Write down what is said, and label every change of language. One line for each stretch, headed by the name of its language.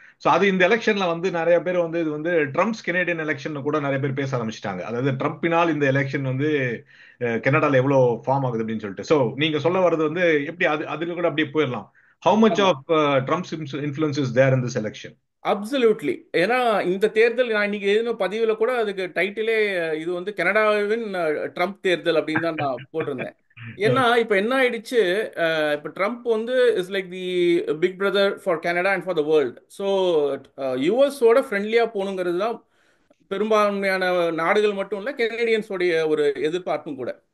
Tamil: So அது இந்த எலெக்ஷன்ல வந்து நிறைய பேர் வந்து இது வந்து ட்ரம்ப்ஸ் கெனடியன் எலெக்ஷன் கூட நிறைய பேர் பேச ஆரம்பிச்சிட்டாங்க. அதாவது ட்ரம்பினால் இந்த எலெக்ஷன் வந்து கனடால எவ்வளவு ஃபார்ம் ஆகுது அப்படின்னு சொல்லிட்டு. சோ நீங்க சொல்ல வர்றது வந்து எப்படி அதுல கூட அப்படியே போயிடலாம்.
English: How much
Tamil: ஆமா,
English: of Trump's influence is there in this election? Absolutely.
Tamil: ஏன்னா இந்த தேர்தல் நான் இன்னைக்கு எழுதின பதிவில் கூட அதுக்கு டைட்டிலே இது வந்து கனடாவின் ட்ரம்ப் தேர்தல் அப்படின்னு தான் நான் போட்டிருந்தேன். ஏன்னா இப்போ என்ன ஆயிடுச்சு, இப்போ ட்ரம்ப் வந்து
English: Is like the big brother for Canada and for the world.
Tamil: So யூஎஸோட ஃப்ரெண்ட்லியாக போகணுங்கிறது தான் பெரும்பான்மையான நாடுகள் மட்டும் இல்லை கெனடியன்ஸோடைய ஒரு எதிர்பார்ப்பும் கூட.